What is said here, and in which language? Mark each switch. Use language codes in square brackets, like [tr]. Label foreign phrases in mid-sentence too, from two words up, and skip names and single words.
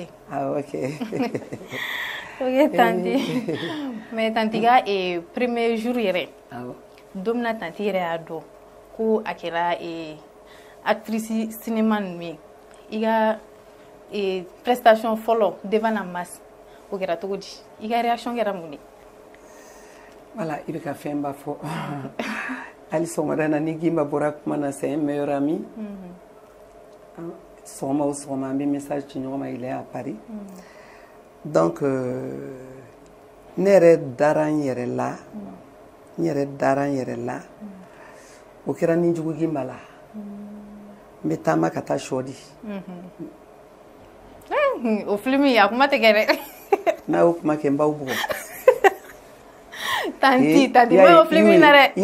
[bm] ah ok ok tanti mais tanti ka [fr] premier jour [bm] yɛrɛ don min na tanti yɛrɛ y'a dɔn ko a kɛra [fr] actrice cinéma [bm] ninnu ye i ka prestation fɔlɔ [fr] devant la masse [bm] o kɛra cogo di i ka réaction kɛra mun de voilà i bɛ ka fɛnba fɔ hali sɔgɔmada na ni Gimba bɔra kuma na [fr] c'est un meilleur ami [bm] sɔgɔma o sɔgɔma an bɛ message ci ɲɔgɔn ma [fr] il est à Paris donc [bm] ne yɛrɛ dara n yɛrɛ la o kɛra ni jugu Gimba la n bɛ taama ka taa sɔ di o film a kuma tɛ kɛ dɛ n'a y'o kuma kɛ n b'aw bugɔ tanti ma o film na dɛ